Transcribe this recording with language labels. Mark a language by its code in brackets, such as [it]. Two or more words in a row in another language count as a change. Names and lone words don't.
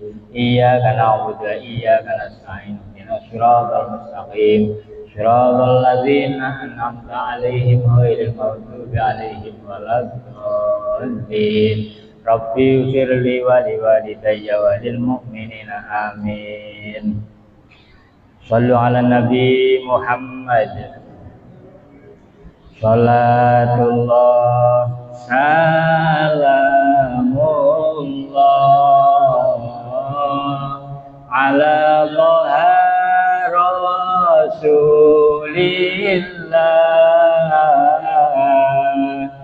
[ar] إياك نعبد وإياك نستعين. اهدنا الصراط المستقيم. صراط الذين أنعمت عليهم غير المغضوب عليهم ولا الضالين. رب اغفر لي ولوالدي وللمؤمنين آمين. صلوا على النبي محمد. صلاة الله سلام الله على طه رسول الله.